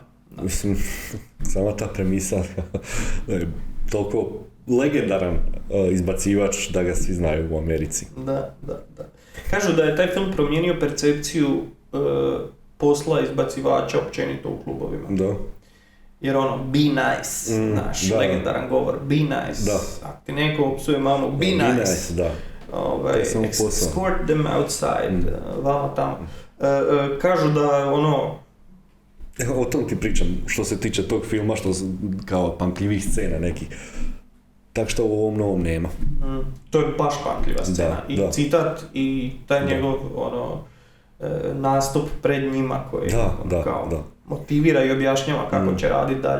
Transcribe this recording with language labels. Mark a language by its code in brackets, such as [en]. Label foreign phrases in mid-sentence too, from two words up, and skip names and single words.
[bs] Mislim, sama ta premisa je toliko legendaran izbacivač da ga svi znaju u Americi. Da. Kažu da je taj film promijenio percepciju posla izbacivača općenito u klubovima. Da. [en] Jer be nice, [bs] naš legendaran govor, [en] be nice. [bs] Da. Ako ti neko opsuje mamu, [en] be nice. [bs] Da. [en] Escort them outside, [bs] vamo tamo. Kažu da o tom ti pričam, što se tiče tog filma, što kao pamtljivih scena nekih. Tak što u ovom novom nema. To je baš pamtljiva scena. I citat i taj njegov nastup pred njima koji motivira i objašnjava kako će raditi dalje.